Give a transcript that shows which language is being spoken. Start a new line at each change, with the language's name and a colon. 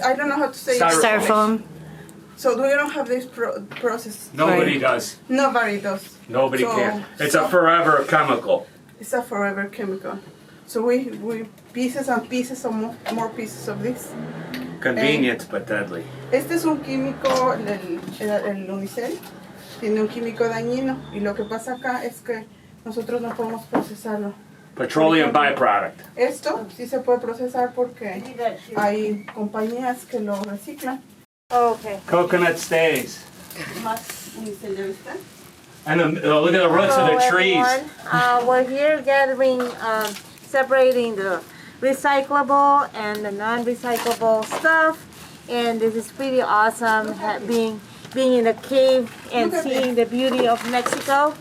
English: I don't know how to say it. Styrofoam. So we don't have this process. Nobody does. Nobody does. Nobody So- can. It's a forever chemical. It's a forever chemical. So we pieces and pieces of more pieces of this. Convenient but deadly.
Spanish: Este es un químico, el unicel, tiene un químico dañino y lo que pasa acá es que nosotros no podemos procesarlo.
English: Petroleum byproduct.
Spanish: Esto sí se puede procesar porque hay compañías que lo reciclan.
English: Okay. Coconut stays.
Spanish: Más unicel, ¿ya viste?
English: And look at the roots of the trees. We're here gathering, separating the recyclable and the non-recyclable stuff. and this is pretty awesome being in a cave and seeing the beauty of Mexico.